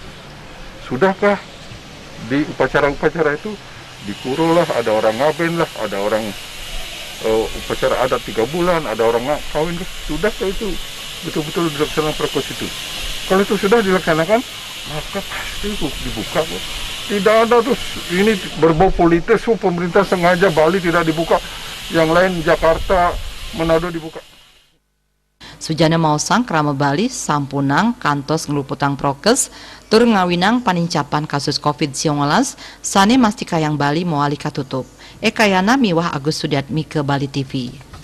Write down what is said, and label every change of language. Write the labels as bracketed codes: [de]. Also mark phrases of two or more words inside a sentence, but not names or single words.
[id] Sudahkah di upacara-upacara itu di puro lah, ada orang ngaben lah, ada orang upacara adat 3 bulan, ada orang kawin, sudahkah itu betul-betul dilaksanakan prokes itu? Kalau itu sudah dilaksanakan, maka pasti dibuka. Tidak ada terus ini berbau politis, pemerintah sengaja Bali tidak dibuka, yang lain Jakarta, Manado dibuka. [ban] Sujana maosang krama Bali sampunang kantos ngeluputang prokes tur ngawinang panincapan kasus COVID-19 sane mastikayang Bali moali katutup. [id] Ekayana miwah Agus Sudiatmi ke Bali TV.